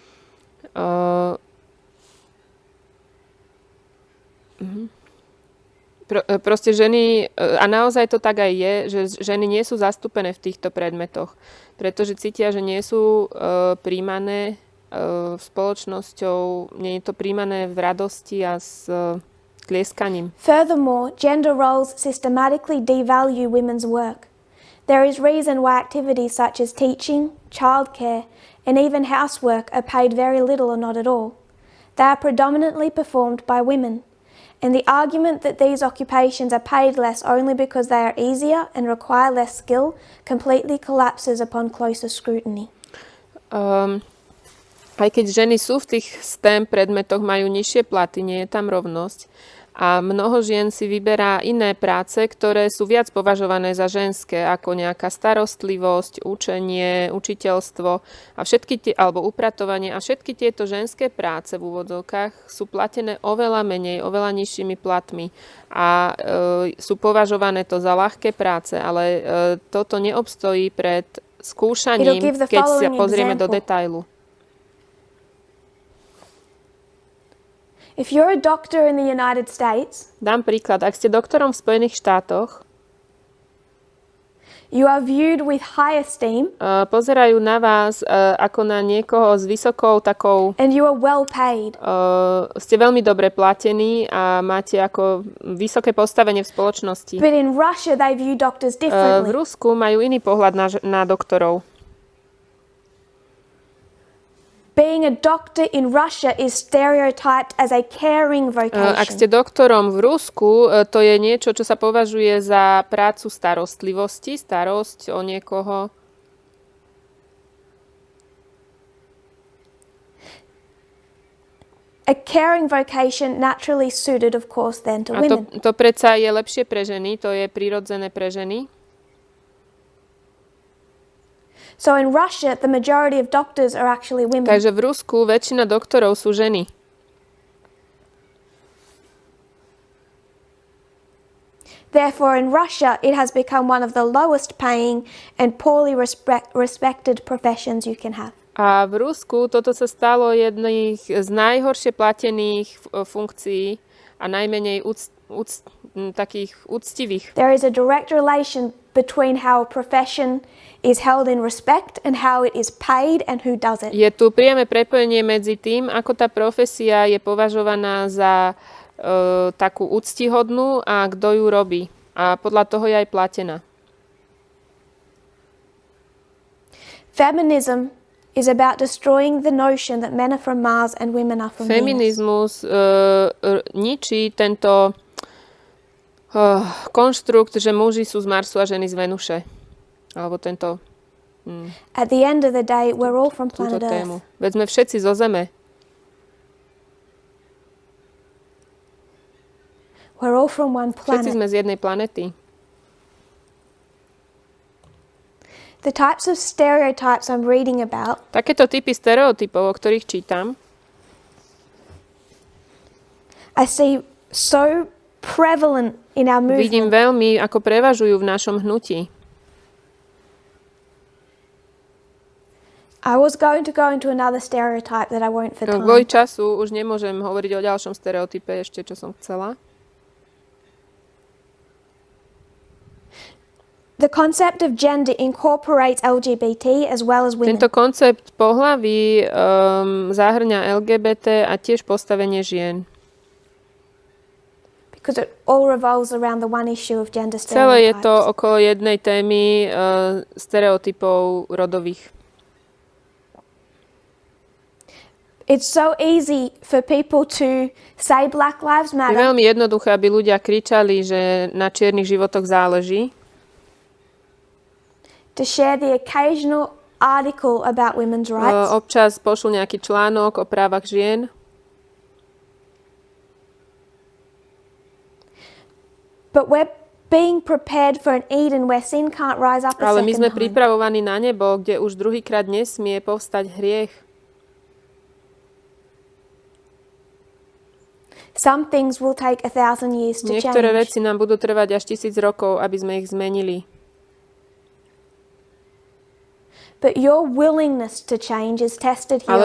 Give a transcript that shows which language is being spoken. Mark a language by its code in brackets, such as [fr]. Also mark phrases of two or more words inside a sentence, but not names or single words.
[sk] Proste ženy, a naozaj to tak aj je, že ženy nie sú zastúpené v týchto predmetoch, pretože cítia, že nie sú príjmané spoločnosťou, nie je to príjmané v radosti a s tlieskaním. [en] Furthermore, gender roles systematically devalue women's work. There is reason why activities such as teaching, childcare, and even housework are paid very little or not at all. They are predominantly performed by women. And the argument that these occupations are paid less only because they are easier and require less skill completely collapses upon closer scrutiny. [sk] Aj keď ženy sú v tých STEM predmetoch, majú nižšie platy, nie je tam rovnosť, A mnoho žien si vyberá iné práce, ktoré sú viac považované za ženské, ako nejaká starostlivosť, učenie, učiteľstvo a alebo upratovanie. A všetky tieto ženské práce v úvodzovkách sú platené oveľa menej, oveľa nižšími platmi. A sú považované to za ľahké práce, ale toto neobstojí pred skúšaním, keď sa pozrieme do detailu. [en] If you're a doctor in the United States, [sk] dám príklad, ak ste doktorom v Spojených štátoch, [en] you are viewed with high esteem, [sk] pozerajú na vás ako na niekoho s vysokou takou, [en] and you are well paid. [sk] Ste veľmi dobre platení a máte ako vysoké postavenie v spoločnosti. [en] But in Russia they view doctors differently. [sk] V Rusku majú iný pohľad na doktorov. [en] Being a doctor in Russia is stereotyped as a caring vocation. [sk] Ak ste doktorom v Rusku, to je niečo, čo sa považuje za prácu starostlivosti, starosť o niekoho. [en] A caring vocation naturally suited, of course, then to women. [sk] A to predsa je lepšie pre ženy, to je prirodzené pre ženy. [en] So in Russia, the majority of doctors are actually women. [sk] Takže v Rusku väčšina doktorov sú ženy. [en] Therefore, in Russia, it has become one of the lowest paying and poorly respected professions you can have. [sk] A v Rusku toto sa stalo jedných z najhoršie platených funkcií a najmenej takých úctivých. [en] There is a direct relation between how a profession is held in respect and how it is paid and who does it. [sk] Je tu priame prepojenie medzi tým, ako tá profesia je považovaná za takú úctihodnú a kto ju robí. A podľa toho je aj platená. [en] Feminism is about destroying the notion that men are from Mars and women are from Venus. [sk] Feminizmus ničí tento konštrukt, že muži sú z Marsu a ženy z Venuše. Alebo tento... [en] At the end of the day, we're all from planet Earth. [sk] Veď sme všetci zo Zeme. [en] We're all from one planet. [sk] Všetci sme z jednej planety. [en] The types of stereotypes I'm reading about, [sk] takéto typy stereotypov, o ktorých čítam, [en] I see so prevalent in our movement. [sk] Vidím veľmi, ako prevažujú v našom hnutí. [en] I was going to go into another stereotype that I won't for time. [sk] Kvôli času už nemôžem hovoriť o ďalšom stereotype ešte, čo som chcela. [en] The concept of gender incorporates LGBT as well as women. [sk] Tento koncept pohlaví zahŕňa LGBT a tiež postavenie žien. [en] Because it all revolves around the one issue of gender stereotypes. [sk] Celé je to okolo jednej témy stereotypov rodových. [en] It's so easy for people to say Black Lives [sk] Je [en] Matter. [sk] veľmi jednoduché, aby ľudia kričali, že na čiernych životoch záleží. [en] To share the occasional article about women's rights. [sk] Občas pošlu nejaký článok o právach žien. [en] But we're being prepared for an Eden where sin can't rise up a [sk] Ale [en] second [sk] my sme [en] time. [sk] pripravovaní na nebo, kde už druhýkrát nesmie povstať hriech. [en] Some things will take 1,000 years to [sk] Niektoré [en] change. [sk] veci nám budú trvať až 1000 rokov, aby sme ich zmenili. [en] But your willingness to change is tested here